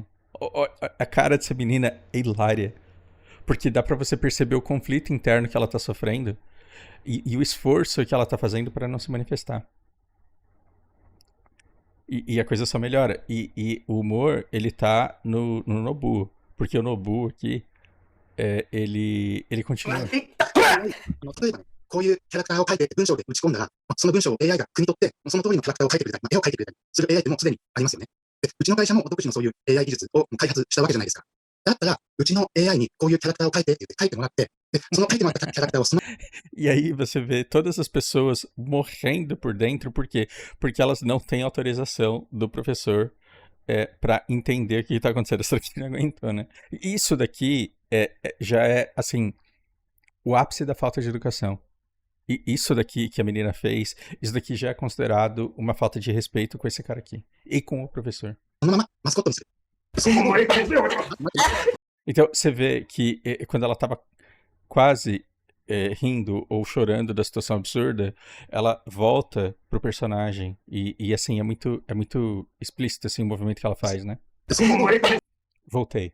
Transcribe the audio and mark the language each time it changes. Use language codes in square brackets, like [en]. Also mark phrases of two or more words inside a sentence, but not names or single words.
[pt] A cara dessa menina é hilária, porque dá pra você perceber o conflito interno que ela tá sofrendo e o esforço que ela tá fazendo pra não se manifestar. E a coisa só melhora. E o humor, ele tá no Nobu. Porque o Nobu aqui, ele continua. [ja] 例えばね、こういうキャラクターを書いて文章で打ち込んだら、その文章を AI が汲み取って、その通りのキャラクターを書いてくれたり、絵を書いてくれたりする AI ってもうすでにありますよね。で、うちの会社も独自のそういう AI 技術を開発したわけじゃないですか。だったら、うちの AI にこういうキャラクターを書いてって言って書いてもらって、で、その書いてもらったキャラクターをその [pt] E aí você vê todas as pessoas morrendo por dentro, por quê? Porque elas não têm autorização do professor para entender o que está acontecendo. Essa daqui não aguentou, né? Isso daqui já é, assim, o ápice da falta de educação. E isso daqui que a menina fez, isso daqui já é considerado uma falta de respeito com esse cara aqui. E com o professor. [ja] そのままマスコットにする。そういう [pt] Então, você vê que quando ela tava quase rindo ou chorando da situação absurda, ela volta pro personagem. E assim, é muito explícito assim, o movimento que ela faz, né? Voltei.